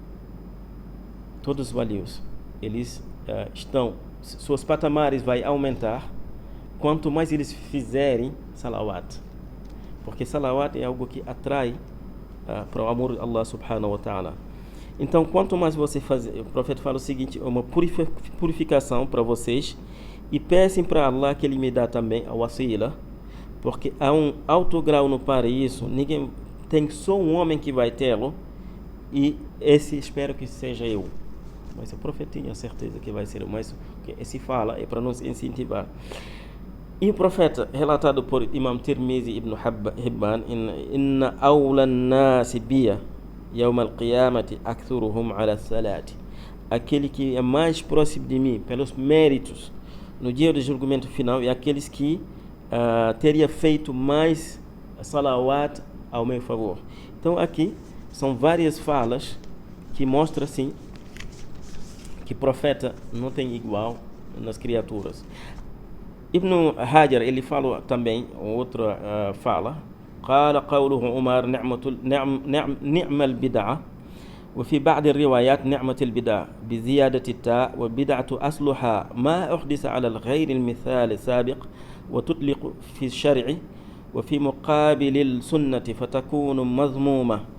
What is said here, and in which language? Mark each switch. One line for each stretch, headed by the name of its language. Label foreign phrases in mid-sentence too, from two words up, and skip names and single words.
Portuguese: Todos os walius, eles suas patamares vai aumentar quanto mais eles fizerem salawat, porque salawat é algo que atrai para o amor de Allah
Arabic: سبحانه وتعالى.
Portuguese: Então, quanto mais você fazer, o profeta fala o seguinte: é uma purificação para vocês, e peçam para Allah que Ele me dá também a wasila, porque há um alto grau no paraíso, ninguém tem, só um homem que vai tê-lo, e esse espero que seja eu. Mas o profeta tinha certeza que vai ser, mas esse fala é para nos incentivar. E o profeta, relatado por Imam Tirmizi ibn Hibban:
Arabic: إن أولى الناس بي يوم القيامة أكثرهم علي صلاة.
Portuguese: Aquele que é mais próximo de mim pelos méritos no dia do julgamento final é aqueles que teria feito mais salawat ao meu favor. Então aqui são várias falas que mostram assim que o profeta não tem igual nas criaturas. Ibn Hajar, ele falou também outra fala:
Arabic: قال قوله عمر نعم البدعة وفي بعض الروايات نعمة البدعة بزيادة التاء وبدعة أصلها ما أحدث على الغير المثال السابق وتطلق في الشرع وفي مقابل السنة فتكون مذمومة